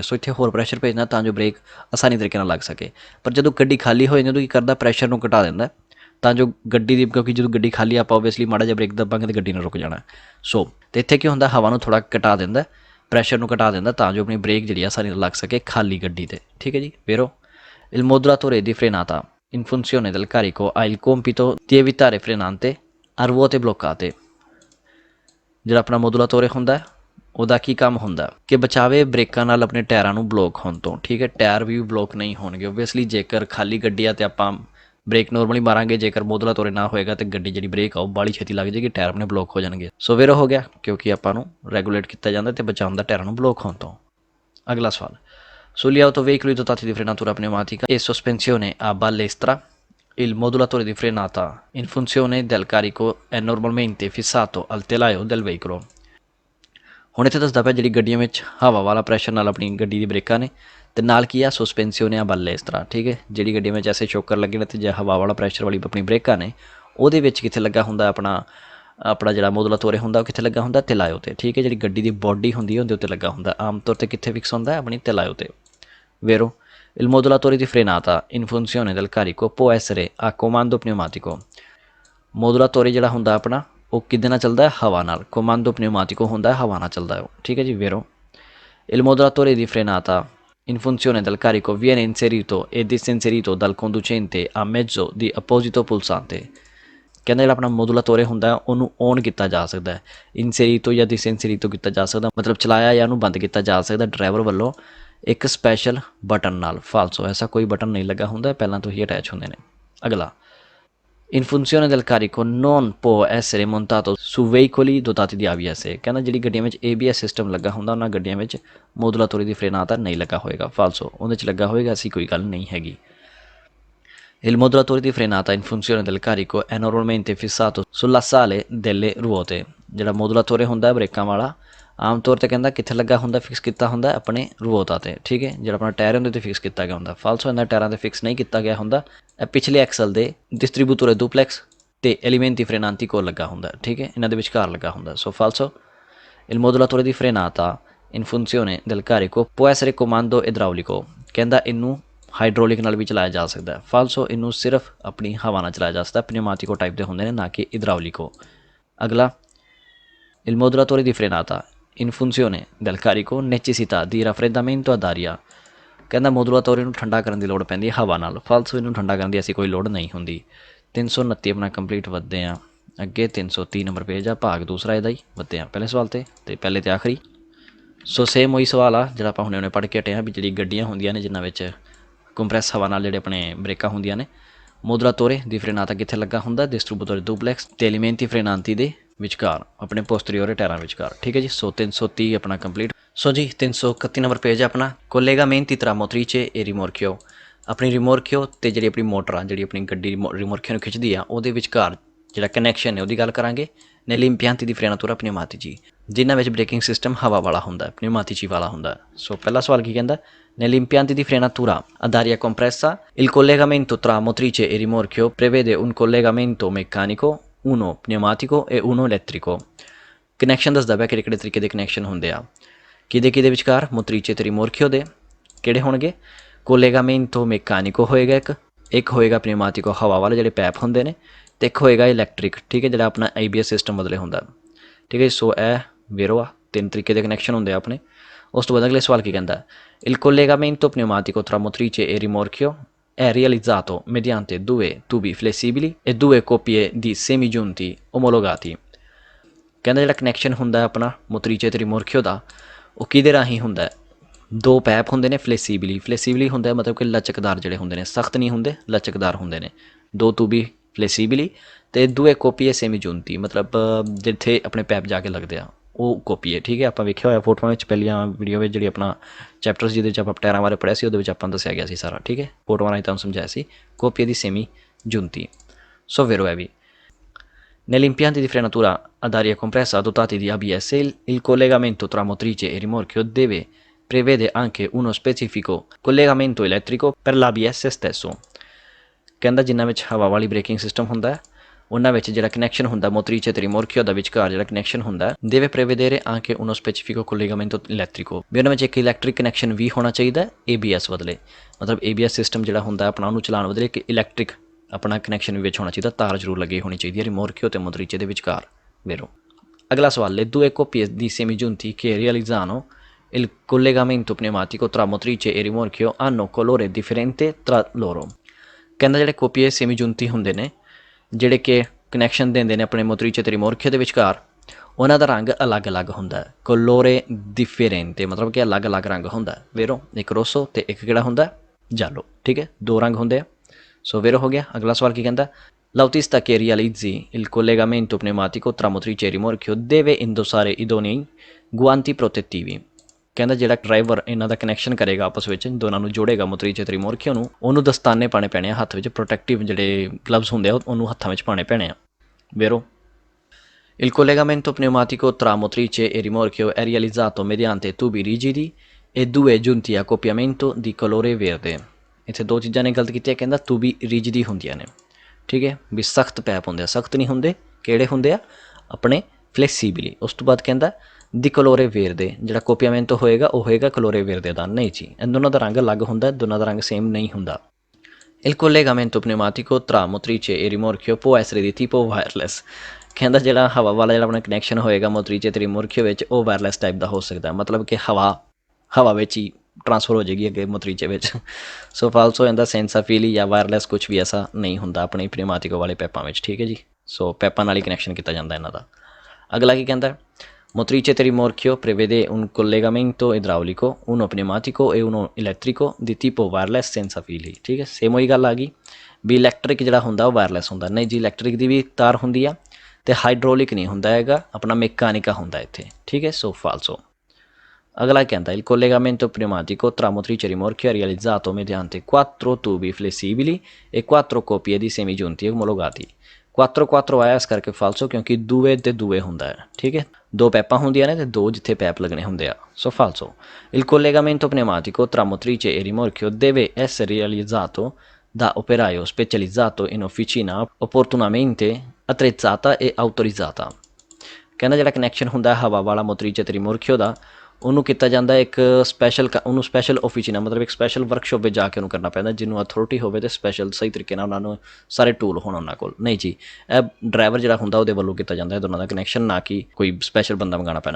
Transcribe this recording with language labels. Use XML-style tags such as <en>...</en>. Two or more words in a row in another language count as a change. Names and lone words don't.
<pa>ਸੋ ਇੱਥੇ ਹੋਰ ਪ੍ਰੈਸ਼ਰ ਭੇਜਣਾ ਤਾਂ ਜੋ ਬ੍ਰੇਕ ਆਸਾਨੀ ਤਰੀਕੇ ਨਾਲ ਲੱਗ ਸਕੇ। ਪਰ ਜਦੋਂ ਗੱਡੀ ਖਾਲੀ ਹੋ ਜਾਂਦੀ ਉਦੋਂ ਕੀ ਕਰਦਾ, ਪ੍ਰੈਸ਼ਰ ਨੂੰ ਘਟਾ ਦਿੰਦਾ ਤਾਂ ਜੋ ਗੱਡੀ ਦੀ, ਕਿਉਂਕਿ ਜਦੋਂ ਗੱਡੀ ਖਾਲੀ ਆਪਾਂ ਓਬਵੀਅਸਲੀ ਮਾੜਾ ਜਿਹਾ ਬ੍ਰੇਕ ਦੱਬਾਂਗੇ ਤਾਂ ਗੱਡੀ ਨੇ ਰੁਕ ਜਾਣਾ। ਸੋ ਅਤੇ ਇੱਥੇ ਕੀ ਹੁੰਦਾ, ਹਵਾ ਨੂੰ ਥੋੜ੍ਹਾ ਘਟਾ ਦਿੰਦਾ, ਪ੍ਰੈਸ਼ਰ ਨੂੰ ਘਟਾ ਦਿੰਦਾ ਤਾਂ ਜੋ ਆਪਣੀ ਬ੍ਰੇਕ ਜਿਹੜੀ ਆਸਾਨੀ ਨਾਲ ਲੱਗ ਸਕੇ ਖਾਲੀ ਗੱਡੀ 'ਤੇ। ਠੀਕ ਹੈ ਜੀ, ਫਿਰ</pa> <it>il modulatore di frenata in funzione del carico ha il compito di evitare frenate a ruote bloccate।</it> <pa>ਜਿਹੜਾ ਆਪਣਾ ਮੋਦੂਲਾਤੋਰੇ ਹੁੰਦਾ ਉਹਦਾ ਕੀ ਕੰਮ ਹੁੰਦਾ ਕਿ ਬਚਾਵੇ ਬ੍ਰੇਕਾਂ ਨਾਲ ਆਪਣੇ ਟਾਇਰਾਂ ਨੂੰ ਬਲੋਕ ਹੋਣ ਤੋਂ। ਠੀਕ ਹੈ, ਟਾਇਰ ਵੀ ਬਲੋਕ ਨਹੀਂ ਹੋਣਗੇ ਓਬਵੀਅਸਲੀ, ਜੇਕਰ ਖਾਲੀ ਗੱਡੀ ਆ ਅਤੇ ਆਪਾਂ ਬ੍ਰੇਕ ਨੋਰਮਲੀ ਮਾਰਾਂਗੇ, ਜੇਕਰ ਮੋਦੂਲਾਤੋਰੇ ਨਾ ਹੋਏਗਾ ਤਾਂ ਗੱਡੀ ਜਿਹੜੀ ਬ੍ਰੇਕ ਆ ਉਹ ਬਾਹਲੀ ਛੇਤੀ ਲੱਗ ਜਾਏਗੀ, ਟਾਇਰ ਆਪਣੇ ਬਲੋਕ ਹੋ ਜਾਣਗੇ। ਸੋ ਫਿਰ ਹੋ ਗਿਆ, ਕਿਉਂਕਿ ਆਪਾਂ ਨੂੰ ਰੈਗੂਲੇਟ ਕੀਤਾ ਜਾਂਦਾ ਅਤੇ ਬਚਾਉਂਦਾ ਟਾਇਰਾਂ ਨੂੰ ਬਲੋਕ ਹੋਣ ਤੋਂ। ਅਗਲਾ ਸਵਾਲ,</pa> <it>sugli autoveicoli dotati di frenatura pneumatica e sospensione a balestra, il modulatore di frenata in funzione del carico è normalmente fissato al telaio del veicolo।</it> <pa>ਹੁਣ ਇੱਥੇ ਦੱਸਦਾ ਪਿਆ ਜਿਹੜੀ ਗੱਡੀਆਂ ਵਿੱਚ ਹਵਾ ਵਾਲਾ ਪ੍ਰੈਸ਼ਰ ਨਾਲ ਆਪਣੀ ਗੱਡੀ ਦੀ ਬ੍ਰੇਕਾਂ ਨੇ ਅਤੇ ਨਾਲ ਕੀ ਆ,</pa> <it>sospensione a balestra.</it> <pa>ਠੀਕ ਹੈ, ਜਿਹੜੀ ਗੱਡੀਆਂ ਵਿੱਚ ਐਸੇ ਚੋਕਰ ਲੱਗੇ ਨੇ ਅਤੇ ਜਾਂ ਹਵਾ ਵਾਲਾ ਪ੍ਰੈਸ਼ਰ ਵਾਲੀ ਆਪਣੀ ਬ੍ਰੇਕਾਂ ਨੇ, ਉਹਦੇ ਵਿੱਚ ਕਿੱਥੇ ਲੱਗਾ ਹੁੰਦਾ ਆਪਣਾ ਜਿਹੜਾ ਮੋਦੂਲਾਤੋਰੇ ਹੁੰਦਾ ਉਹ ਕਿੱਥੇ ਲੱਗਾ ਹੁੰਦਾ, ਤਿਲਾਇਓ 'ਤੇ। ਠੀਕ ਹੈ, ਜਿਹੜੀ ਗੱਡੀ ਦੀ ਬੋਡੀ ਹੁੰਦੀ ਹੈ ਉਹਦੇ ਉੱਤੇ ਲੱਗਾ ਹੁੰਦਾ, ਆਮ ਤੌਰ 'ਤੇ ਕਿੱਥੇ ਫਿਕਸ ਹੁੰਦਾ, ਆਪਣੀ ਤਿਲਾਇਓ 'ਤੇ।</pa> <it>Vero? Il modulatore di frenata in funzione del carico può essere a comando pneumatico।</it> <pa>ਮੋਦੂਲਾਤੋਰੇ ਜਿਹੜਾ ਹੁੰਦਾ ਆਪਣਾ ਉਹ ਕਿਹਦੇ ਨਾਲ ਚੱਲਦਾ ਹੈ, ਹਵਾ ਨਾਲ।</pa> <it>comando pneumatico</it> <pa>ਹੁੰਦਾ ਹਵਾ ਨਾਲ ਚੱਲਦਾ ਉਹ। ਠੀਕ ਹੈ ਜੀ,</pa> <it>vero? Il modulatore di frenata in funzione del carico viene inserito e disinserito dal conducente a mezzo di apposito pulsante।</it> <pa>ਕਹਿੰਦਾ ਜਿਹੜਾ ਆਪਣਾ ਮੋਦੂਲਾਤੋਰੇ ਹੁੰਦਾ ਉਹਨੂੰ ਔਨ ਕੀਤਾ ਜਾ ਸਕਦਾ ਹੈ, ਇਨਸੇਰੀਟੋ ਜਾਂ ਡਿਸਇਨਸੇਰੀਟੋ ਕੀਤਾ ਜਾ ਸਕਦਾ, ਮਤਲਬ ਚਲਾਇਆ ਜਾਂ ਉਹਨੂੰ ਬੰਦ ਕੀਤਾ ਜਾ ਸਕਦਾ ਡਰਾਈਵਰ ਵੱਲੋਂ ਇੱਕ ਸਪੈਸ਼ਲ ਬਟਨ ਨਾਲ। ਫਾਲਸੋ, ਐਸਾ ਕੋਈ ਬਟਨ ਨਹੀਂ ਲੱਗਾ ਹੁੰਦਾ, ਪਹਿਲਾਂ ਤੋਂ ਹੀ ਅਟੈਚ ਹੁੰਦੇ ਨੇ। ਅਗਲਾ,</pa> <it>in funzione del carico non può essere montato su veicoli dotati di ABS।</it> <pa>ਕਹਿੰਦਾ ਜਿਹੜੀ ਗੱਡੀਆਂ ਵਿੱਚ ABS ਸਿਸਟਮ ਲੱਗਾ ਹੁੰਦਾ ਉਹਨਾਂ ਗੱਡੀਆਂ ਵਿੱਚ</pa> <it>modulatore di frenata</it> <pa>ਨਹੀਂ ਲੱਗਾ ਹੋਏਗਾ। ਫਾਲਸੋ, ਉਹਦੇ 'ਚ ਲੱਗਾ ਹੋਏਗਾ, ਐਸੀ ਕੋਈ ਗੱਲ ਨਹੀਂ ਹੈਗੀ।</pa> <it>Il modulatore di frenata in funzione del carico è normalmente fissato sull'assale delle ruote।</it> <pa>ਜਿਹੜਾ ਮੋਦੂਲਾਤੋਰੇ ਹੁੰਦਾ ਬ੍ਰੇਕਾਂ ਵਾਲਾ ਆਮ ਤੌਰ 'ਤੇ ਕਹਿੰਦਾ ਕਿੱਥੇ ਲੱਗਾ ਹੁੰਦਾ, ਫਿਕਸ ਕੀਤਾ ਹੁੰਦਾ ਆਪਣੇ ਰੂਓਤਾਂ 'ਤੇ। ਠੀਕ ਹੈ, ਜਿਹੜਾ ਆਪਣਾ ਟਾਇਰ ਉਹਦੇ 'ਤੇ ਫਿਕਸ ਕੀਤਾ ਗਿਆ ਹੁੰਦਾ। ਫਾਲਸੋ, ਇਹਨਾਂ ਟਾਇਰਾਂ 'ਤੇ ਫਿਕਸ ਨਹੀਂ ਕੀਤਾ ਗਿਆ ਹੁੰਦਾ, ਇਹ ਪਿਛਲੇ ਐਕਸਲ ਦੇ</pa> <it>distributore duplex</it> <pa>ਅਤੇ</pa> <it>elementi frenanti</it> <pa>ਕੋਲ ਲੱਗਾ ਹੁੰਦਾ। ਠੀਕ ਹੈ, ਇਹਨਾਂ ਦੇ ਵਿਚਕਾਰ ਲੱਗਾ ਹੁੰਦਾ। ਸੋ ਫਾਲਸੋ,</pa> <it>il modulatore di frenata in funzione del carico può essere comando idraulico।</it> <pa>ਕਹਿੰਦਾ ਇਹਨੂੰ ਹਾਈਡਰੋਲਿਕ ਨਾਲ ਵੀ ਚਲਾਇਆ ਜਾ ਸਕਦਾ। ਫਾਲਸੋ, ਇਹਨੂੰ ਸਿਰਫ ਆਪਣੀ ਹਵਾ ਨਾਲ ਚਲਾਇਆ ਜਾ ਸਕਦਾ। ਪਨਿਊਮਾਟਿਕੋ ਟਾਈਪ ਦੇ ਹੁੰਦੇ ਨੇ, ਨਾ ਕਿ ਇਦਰਾਉਲਿਕੋ। ਅਗਲਾ,</pa> <it>il modulatore di frenata in funzione del carico necessità di raffreddamento ad aria।</it> <pa>ਕਹਿੰਦਾ ਮੋਦੂਲਾਤੋਰੇ ਨੂੰ ਠੰਡਾ ਕਰਨ ਦੀ ਲੋੜ ਪੈਂਦੀ ਹੈ ਹਵਾ ਨਾਲ। ਫਾਲਸੋ, ਇਹਨੂੰ ਠੰਡਾ ਕਰਨ ਦੀ ਐਸੀ ਕੋਈ ਲੋੜ ਨਹੀਂ ਹੁੰਦੀ। 329 ਆਪਣਾ ਕੰਪਲੀਟ ਵੱਧਦੇ ਹਾਂ ਅੱਗੇ। 330 ਨੰਬਰ ਪੇਜ ਆ, ਭਾਗ ਦੂਸਰਾ ਇਹਦਾ ਹੀ। ਵੱਧਦੇ ਹਾਂ ਪਹਿਲੇ ਸਵਾਲ 'ਤੇ ਪਹਿਲੇ 'ਤੇ ਆਖਰੀ। ਸੋ ਸੇਮ ਉਹੀ ਸਵਾਲ ਆ ਜਿਹੜਾ ਆਪਾਂ ਹੁਣੇ ਪੜ੍ਹ ਕੇ ਹਟੇ ਹਾਂ ਵੀ ਜਿਹੜੀ ਗੱਡੀਆਂ ਹੁੰਦੀਆਂ ਨੇ ਜਿਨ੍ਹਾਂ ਵਿੱਚ ਕੰਪਰੈਸ ਹਵਾ ਨਾਲ ਜਿਹੜੇ ਆਪਣੇ ਬ੍ਰੇਕਾਂ ਹੁੰਦੀਆਂ ਨੇ,</pa> <it>modulatore di frenata</it> <pa>ਕਿੱਥੇ ਲੱਗਾ ਹੁੰਦਾ,</pa> <it>distributore duplex</it> <pa>ਤੇ</pa> <it>elementi frenanti</it> <pa>ਦੇ ਵਿਚਕਾਰ, ਆਪਣੇ ਪੋਸਟੀਰੀਓਰੇ ਟਾਇਰਾਂ ਵਿਚਕਾਰ। ਠੀਕ ਹੈ ਜੀ। ਸੋ 330 ਆਪਣਾ ਕੰਪਲੀਟ। ਸੋ ਜੀ 331 ਨੰਬਰ ਪੇਜ ਆਪਣਾ,</pa> <it>collegamenti tra motrice e rimorchio.</it> <pa>ਆਪਣੀ ਰਿਮੋਰਕਿਓ ਤੇ ਜਿਹੜੀ ਆਪਣੀ ਮੋਟਰ ਆ, ਜਿਹੜੀ ਆਪਣੀ ਗੱਡੀ ਰਿਮੋਰਕਿਓ ਨੂੰ ਖਿੱਚਦੀ ਆ, ਉਹਦੇ ਵਿਚਕਾਰ ਜਿਹੜਾ ਕਨੈਕਸ਼ਨ ਹੈ ਉਹਦੀ ਗੱਲ ਕਰਾਂਗੇ।</pa> <it>negli impianti di frenatura pneumatici,</it> <pa>ਜਿਨ੍ਹਾਂ ਵਿੱਚ ਬ੍ਰੇਕਿੰਗ ਸਿਸਟਮ ਹਵਾ ਵਾਲਾ ਹੁੰਦਾ, ਪਨਿਊਮਾਟਿci ਵਾਲਾ ਹੁੰਦਾ। ਸੋ ਪਹਿਲਾ ਸਵਾਲ ਕੀ ਕਹਿੰਦਾ,</pa> <it>negli impianti di frenatura ad aria compressa il collegamento tra motrice e rimorchio prevede un collegamento meccanico, uno pneumatico e uno elettrico।</it> <pa>ਕਨੈਕਸ਼ਨ ਦੱਸਦਾ ਪਿਆ ਕਿਹੜੇ ਕਿਹੜੇ ਤਰੀਕੇ ਦੇ ਕਨੈਕਸ਼ਨ ਹੁੰਦੇ ਆ, ਕਿਹਦੇ ਵਿਚਕਾਰ, ਮੋਤਰੀਚੇ ਤੇ ਰਿਮੋਰਕਿਓ ਦੇ। ਕਿਹੜੇ ਹੋਣਗੇ,</pa> <it>collegamento meccanico</it> <pa>ਹੋਏਗਾ ਇੱਕ ਹੋਏਗਾ ਪਨਿਊਮਾਟਿਕੋ ਹਵਾ ਵਾਲੇ ਜਿਹੜੇ ਪੈਪ ਹੁੰਦੇ ਨੇ, ਤੇ ਇੱਕ ਹੋਏਗਾ ਇਲੈਕਟ੍ਰਿਕ। ਠੀਕ ਹੈ, ਜਿਹੜਾ ਆਪਣਾ ABS ਸਿਸਟਮ ਬਦਲੇ ਹੁੰਦਾ। ਠੀਕ ਹੈ। ਸੋ ਇਹ ਵੇਰੋ ਆ, 3 ਤਰੀਕੇ ਦੇ ਕਨੈਕਸ਼ਨ ਹੁੰਦੇ ਆ ਆਪਣੇ। ਉਸ ਤੋਂ ਬਾਅਦ ਅਗਲੇ ਸਵਾਲ ਕੀ ਕਹਿੰਦਾ,</pa> <it>il collegamento pneumatico tra motrice e rimorchio è realizzato mediante 2 tubi flessibili e 2 coppie di semigiunti omologati।</it> <pa>ਕਹਿੰਦਾ ਜਿਹੜਾ ਕਨੈਕਸ਼ਨ ਹੁੰਦਾ ਆਪਣਾ ਮੋਤਰੀਚੇ ਤੇ ਰਿਮੋਰਕਿਓ ਦਾ, ਉਹ ਕਿਹਦੇ ਰਾਹੀਂ ਹੁੰਦਾ, 2 ਪੈਪ ਹੁੰਦੇ ਨੇ ਫਲੇਸੀਬਲੀ ਹੁੰਦਾ, ਮਤਲਬ ਕਿ ਲਚਕਦਾਰ ਜਿਹੜੇ ਹੁੰਦੇ ਨੇ, ਸਖਤ ਨਹੀਂ ਹੁੰਦੇ, ਲਚਕਦਾਰ ਹੁੰਦੇ ਨੇ।</pa> <it>2 tubi flessibili</it> <pa>ਤੇ</pa> <it>2 coppie semigiunti,</it> <pa>ਮਤਲਬ ਜਿੱਥੇ ਆਪਣੇ ਪੈਪ ਜਾ ਕੇ ਲੱਗਦੇ ਆ ਉਹ ਕੋਪੀ ਹੈ। ਠੀਕ ਹੈ, ਆਪਾਂ ਵੇਖਿਆ ਹੋਇਆ ਫੋਟੋਆਂ ਵਿੱਚ, ਪਹਿਲੀਆਂ ਵੀਡੀਓ ਵਿੱਚ ਜਿਹੜੀ ਆਪਣਾ ਚੈਪਟਰਸ ਜਿਹਦੇ ਵਿੱਚ ਆਪਾਂ ਟਾਇਰਾਂ ਬਾਰੇ ਪੜ੍ਹਿਆ ਸੀ, ਉਹਦੇ ਵਿੱਚ ਆਪਾਂ ਦੱਸਿਆ ਗਿਆ ਸੀ ਸਾਰਾ। ਠੀਕ ਹੈ, ਫੋਟੋਆਂ ਰਾਹੀਂ ਤੁਹਾਨੂੰ ਸਮਝਾਇਆ ਸੀ</pa> <it>coppie di semi giunti.</it> <pa>ਸੋ ਵੇਰੋ ਹੈ ਵੀ,</pa> <it>negli impianti di frenatura ad aria compressa dotati di ABS il collegamento tra motrice e rimorchio prevede anche uno specifico collegamento elettrico per l'ABS stesso।</it> <pa>ਕਹਿੰਦਾ ਜਿਨ੍ਹਾਂ ਵਿੱਚ ਹਵਾ ਵਾਲੀ ਬ੍ਰੇਕਿੰਗ ਸਿਸਟਮ ਹੁੰਦਾ ਹੈ, ਉਹਨਾਂ ਵਿੱਚ ਜਿਹੜਾ ਕਨੈਕਸ਼ਨ ਹੁੰਦਾ ਮੋਤਰੀਚੇ ਤੇ ਰਿਮੋਰਕਿਓ ਦਾ ਵਿਚਕਾਰ ਜਿਹੜਾ ਕਨੈਕਸ਼ਨ ਹੁੰਦਾ,</pa> <it>deve prevedere anche uno specifico collegamento elettrico,</it> <pa>ਵੀ ਉਹਨਾਂ ਵਿੱਚ ਇੱਕ ਇਲੈਕਟ੍ਰਿਕ ਕਨੈਕਸ਼ਨ ਵੀ ਹੋਣਾ ਚਾਹੀਦਾ ABS ਬਦਲੇ। ਮਤਲਬ ABS ਸਿਸਟਮ ਜਿਹੜਾ ਹੁੰਦਾ ਆਪਣਾ, ਉਹਨੂੰ ਚਲਾਉਣ ਬਦਲੇ ਇੱਕ ਇਲੈਕਟ੍ਰਿਕ ਆਪਣਾ ਕਨੈਕਸ਼ਨ ਵੀ ਵਿੱਚ ਹੋਣਾ ਚਾਹੀਦਾ, ਤਾਰ ਜ਼ਰੂਰ ਲੱਗੀ ਹੋਣੀ ਚਾਹੀਦੀ ਹੈ ਰਿਮੋਰਕਿਓ ਤੇ ਮੋਤਰੀਚੇ ਦੇ ਵਿਚਕਾਰ। ਵੇਰੋ ਅਗਲਾ ਸਵਾਲ,</pa> <it>le due coppie di semigiunti che realizzano il collegamento pneumatico tra motrice e rimorchio hanno colore differente tra loro।</it> <pa>ਕਹਿੰਦਾ ਜਿਹੜੇ</pa> <it>coppie semigiunti</it> <pa>ਹੁੰਦੇ ਨੇ, ਜਿਹੜੇ ਕਿ ਕਨੈਕਸ਼ਨ ਦਿੰਦੇ ਨੇ ਆਪਣੇ ਮੋਤਰੀਚੇ ਤੇ ਰਿਮੋਰਕਿਓ ਦੇ ਵਿਚਕਾਰ, ਉਹਨਾਂ ਦਾ ਰੰਗ ਅਲੱਗ-ਅਲੱਗ ਹੁੰਦਾ।</pa> <it>colore differente</it> <pa>ਮਤਲਬ ਕਿ ਅਲੱਗ-ਅਲੱਗ ਰੰਗ ਹੁੰਦਾ। ਵੇਰੋ ਇੱਕ ਰੋਸੋ ਤੇ ਇੱਕ ਕਿਹੜਾ ਹੁੰਦਾ, ਜਾਲੋ। ਠੀਕ ਹੈ, 2 ਰੰਗ ਹੁੰਦੇ ਆ। ਸੋ ਵੇਰੋ ਹੋ ਗਿਆ। ਅਗਲਾ ਸਵਾਲ ਕੀ ਕਹਿੰਦਾ,</pa> <it>l'autista che realizzi il collegamento pneumatico tra motrice e rimorchio deve indossare idonei guanti protettivi।</it> <pa>ਕਹਿੰਦਾ ਜਿਹੜਾ ਡਰਾਈਵਰ ਇਹਨਾਂ ਦਾ ਕਨੈਕਸ਼ਨ ਕਰੇਗਾ ਆਪਸ ਵਿੱਚ, ਦੋਨਾਂ ਨੂੰ ਜੋੜੇਗਾ ਮੋਤਰੀਚੇ ਤੇ ਰਿਮੋਰਕਿਓ ਨੂੰ, ਉਹਨੂੰ ਦਸਤਾਨੇ ਪਾਉਣੇ ਪੈਣੇ ਆ ਹੱਥ ਵਿੱਚ, ਪ੍ਰੋਟੈਕਟਿਵ ਜਿਹੜੇ ਗਲਵਸ ਹੁੰਦੇ ਆ ਉਹਨੂੰ ਹੱਥਾਂ ਵਿੱਚ ਪਾਉਣੇ ਪੈਣੇ ਆ।</pa> <it>ਵੇਰੋ il collegamento pneumatico tra motrice e rimorchio è realizzato mediante tubi rigidi e 2 giunti a accoppiamento di colore verde।</it> <pa>ਇੱਥੇ 2 ਚੀਜ਼ਾਂ ਨੇ ਗਲਤ ਕੀਤੀਆਂ। ਕਹਿੰਦਾ</pa> <it>tubi rigidi</it> <pa>ਹੁੰਦੀਆਂ ਨੇ। ਠੀਕ ਹੈ, ਵੀ ਸਖਤ ਪੈਪ ਹੁੰਦੇ ਆ, ਸਖਤ ਨਹੀਂ ਹੁੰਦੇ। ਕਿਹੜੇ ਹੁੰਦੇ ਆ, ਆਪਣੇ ਫਲੈਕਸੀਬਲੀ। ਉਸ ਤੋਂ ਬਾਅਦ ਕਹਿੰਦਾ</pa> <it>di colore verde,</it> <pa>ਜਿਹੜਾ ਕੋਪੀਆਮੈਂਟੋ ਹੋਏਗਾ ਉਹ ਹੋਏਗਾ</pa> <it>colore verde</it> <pa>ਦਾ। ਨਹੀਂ ਜੀ, ਇਹ ਦੋਨਾਂ ਦਾ ਰੰਗ ਅਲੱਗ ਹੁੰਦਾ, ਦੋਨਾਂ ਦਾ ਰੰਗ ਸੇਮ ਨਹੀਂ ਹੁੰਦਾ।</pa> <it>il collegamento pneumatico tra motrice e rimorchio può essere di tipo wireless।</it> <pa>ਕਹਿੰਦਾ ਜਿਹੜਾ ਹਵਾ ਵਾਲਾ ਜਿਹੜਾ ਆਪਣਾ ਕਨੈਕਸ਼ਨ ਹੋਏਗਾ ਮੋਤਰੀਚੇ ਤੇ ਰਿਮੋਰਕਿਓ ਵਿੱਚ, ਉਹ ਵਾਇਰਲੈਸ ਟਾਈਪ ਦਾ ਹੋ ਸਕਦਾ, ਮਤਲਬ ਕਿ ਹਵਾ ਵਿੱਚ ਹੀ ਟਰਾਂਸਫਰ ਹੋ ਜਾਏਗੀ ਅੱਗੇ ਮੋਤਰੀਚੇ ਵਿੱਚ। ਸੋ ਫਾਲਸ ਹੋ ਜਾਂਦਾ,</pa> <it>senza fili</it> <pa>ਜਾਂ ਵਾਇਰਲੈਸ ਕੁਛ ਵੀ ਐਸਾ ਨਹੀਂ ਹੁੰਦਾ ਆਪਣੇ ਪਨਿਊਮਾਟਿਕੋ ਵਾਲੇ ਪੈਪਾਂ ਵਿੱਚ। ਠੀਕ ਹੈ ਜੀ। ਸੋ ਪੈਪਾਂ ਨਾਲ ਹੀ ਕਨੈਕਸ਼ਨ ਕੀਤਾ ਜਾਂਦਾ ਇਹਨਾਂ ਦਾ। ਅਗਲਾ ਕੀ ਕਹਿੰਦਾ,</pa> <it>motrice e rimorchio prevede un collegamento idraulico, uno pneumatico e uno elettrico di tipo wireless senza fili।</it> <pa>ਠੀਕ ਹੈ, ਸੇਮ ਉਹੀ ਗੱਲ ਆ ਗਈ ਵੀ ਇਲੈਕਟ੍ਰਿਕ ਜਿਹੜਾ ਹੁੰਦਾ ਉਹ ਵਾਇਰਲੈਸ ਹੁੰਦਾ। ਨਹੀਂ ਜੀ, ਇਲੈਕਟ੍ਰਿਕ ਦੀ ਵੀ ਤਾਰ ਹੁੰਦੀ ਆ ਤੇ ਹਾਈਡ੍ਰੋਲਿਕ ਨਹੀਂ ਹੁੰਦਾ ਹੈਗਾ, ਆਪਣਾ ਮੈਕਾਨਿਕਾ ਹੁੰਦਾ ਇੱਥੇ। ਠੀਕ ਹੈ, ਸੋ ਫਾਲਸੋ। ਅਗਲਾ ਕਹਿੰਦਾ, il collegamento pneumatico tra motrice e rimorchio è realizzato mediante 4 tubi flessibili e 4 coppie di semigiunti omologati। 4 ਆਇਆ ਇਸ ਕਰਕੇ ਫਾਲਸੋ, ਕਿਉਂਕਿ 2 ਤੇ 2 ਹੁੰਦਾ ਹੈ। ਠੀਕ ਹੈ, 2 ਪੈਪਾਂ ਹੁੰਦੀਆਂ ਨੇ ਤੇ 2 ਜਿੱਥੇ ਪੈਪ ਲੱਗਣੇ ਹੁੰਦੇ ਆ। ਸੋ ਫਾਲਸੋ।</pa> <it>il collegamento pneumatico tra motrice e rimorchio deve essere realizzato da operaio specializzato in officina opportunamente attrezzata e autorizzata।</it> <pa>ਕਹਿੰਦਾ ਜਿਹੜਾ ਕਨੈਕਸ਼ਨ ਹੁੰਦਾ ਹਵਾ ਵਾਲਾ ਮੋਤਰੀਚੇ ਤੇ ਰਿਮੋਰਕਿਓ ਦਾ, ਉਹਨੂੰ ਕੀਤਾ ਜਾਂਦਾ ਇੱਕ ਉਹਨੂੰ ਸਪੈਸ਼ਲ ਆਫਿਸਿਨਾ, ਮਤਲਬ ਇੱਕ ਸਪੈਸ਼ਲ ਵਰਕਸ਼ਾਪ ਵਿੱਚ ਜਾ ਕੇ ਉਹਨੂੰ ਕਰਨਾ ਪੈਂਦਾ, ਜਿਹਨੂੰ ਅਥੋਰਿਟੀ ਹੋਵੇ ਅਤੇ ਸਪੈਸ਼ਲ ਸਹੀ ਤਰੀਕੇ ਨਾਲ ਉਹਨਾਂ ਨੂੰ ਸਾਰੇ ਟੂਲ ਹੋਣ ਉਹਨਾਂ ਕੋਲ। ਨਹੀਂ ਜੀ, ਇਹ ਡਰਾਈਵਰ ਜਿਹੜਾ ਹੁੰਦਾ ਉਹਦੇ ਵੱਲੋਂ ਕੀਤਾ ਜਾਂਦਾ ਦੋਨਾਂ ਦਾ ਕਨੈਕਸ਼ਨ, ਨਾ ਕਿ ਕੋਈ ਸਪੈਸ਼ਲ ਬੰਦਾ ਮੰਗਾਉਣਾ ਪੈਣਾ।</pa>